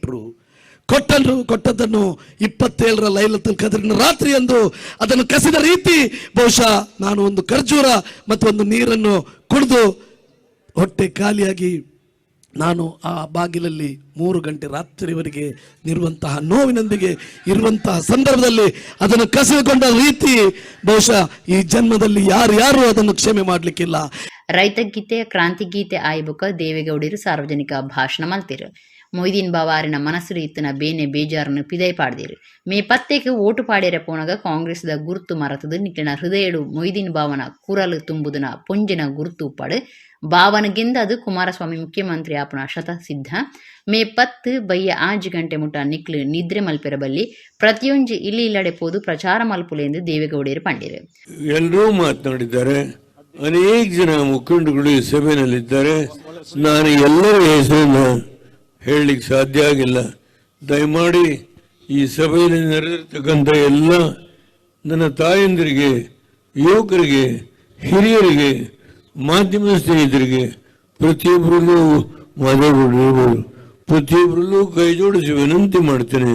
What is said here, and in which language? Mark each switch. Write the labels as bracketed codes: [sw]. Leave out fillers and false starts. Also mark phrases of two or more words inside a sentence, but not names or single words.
[kn] ಕೊಟ್ಟದ್ದನ್ನು 27ರ ಲೈಲತುಲ್ ಕದ್ರಿನ ರಾತ್ರಿ ಎಂದು ಅದನ್ನು ಕಸಿದ ರೀತಿ ಬಹುಶಃ ನಾನು ಒಂದು ಖರ್ಜೂರ ಮತ್ತು ಒಂದು ನೀರನ್ನು ಕುಡಿದು ಹೊಟ್ಟೆ ಖಾಲಿಯಾಗಿ ನಾನು ಆ ಬಾಗಿಲಲ್ಲಿ 3 ಗಂಟೆ ರಾತ್ರಿವರೆಗೆ ಇರುವಂತಹ ನೋವಿನೊಂದಿಗೆ ಇರುವಂತಹ ಸಂದರ್ಭದಲ್ಲಿ ಅದನ್ನು ಕಸಿದುಕೊಂಡ ರೀತಿ ಬಹುಶಃ ಈ ಜನ್ಮದಲ್ಲಿ ಯಾರು ಅದನ್ನು ಕ್ಷಮೆ ಮಾಡಲಿಕ್ಕಿಲ್ಲ. [tcy] ರೈತ ಗೀತೆ ಕ್ರಾಂತಿ ಗೀತೆ ಆಯ್ಬುಕ ದೇವೇಗೌಡರು ಸಾರ್ವಜನಿಕ ಭಾಷಣ ಮಲ್ತಿರು. ಮೊಯ್ದೀನ್ ಬಾವಾರಿನ ಮನಸ್ಸು ಇತ್ತನ ಬೇನೆ ಬೇಜಾರನ್ನು ಪಿದೈ ಪಾಡ್ದಿರು. ಮೇ 10ಕ್ಕೆ ಓಟು ಪಾಡ್ಯರ ಪೋಣಗ ಕಾಂಗ್ರೆಸ್ದ ಗುರುತು ಮರತದು ನಿಟ್ಟಿನ ಹೃದಯಡು ಮೊಯ್ದೀನ್ ಬಾವನ ಕುರಲು ತುಂಬುದನ ಪೊಂಜಿನ ಗುರುತು ಉಪ್ಪಾಡು ಬಾವನ ಗೆಂದದು ಕುಮಾರಸ್ವಾಮಿ ಮುಖ್ಯಮಂತ್ರಿ ಆಪುನ ಶತ ಸಿದ್ಧ. ಮೇ 10 ಬಯ್ಯ 5 ಗಂಟೆ ಮುಟ ನಿಕ್ಲು ನಿದ್ರೆ ಮಲ್ಪೆರಬಲ್ಲಿ ಪ್ರತಿಯೊಂದು ಇಲ್ಲಿ ಇಲ್ಲಡೆ ಪೋದು ಪ್ರಚಾರ ಮಲ್ಪುಲೆ ಎಂದು ದೇವೇಗೌಡರು ಪಂಡಿರು. [kn] ಎಲ್ಲರೂ ಮಾತನಾಡಿದ್ದಾರೆ. ಅನೇಕ ಜನ ಮುಖಂಡಗಳು ಈ ಸಭೆಯಲ್ಲಿದ್ದಾರೆ. ನಾನು ಎಲ್ಲರ ಹೆಸರನ್ನು ಹೇಳಲಿಕ್ಕೆ ಸಾಧ್ಯ ಆಗಿಲ್ಲ. ದಯಮಾಡಿ ಈ ಸಭೆಯಲ್ಲಿ ನೆರೆದಿರ್ತಕ್ಕಂಥ ಎಲ್ಲ ನನ್ನ ತಾಯಂದಿರಿಗೆ, ಯುವಕರಿಗೆ, ಹಿರಿಯರಿಗೆ, ಮಾಧ್ಯಮ ಸ್ನೇಹಿತರಿಗೆ ಪ್ರತಿಯೊಬ್ಬರಲ್ಲೂ ಮಾತಾಡಬಹುದು, ಪ್ರತಿಯೊಬ್ಬರಲ್ಲೂ ಕೈ ಜೋಡಿಸಿ ವಿನಂತಿ ಮಾಡ್ತೇನೆ.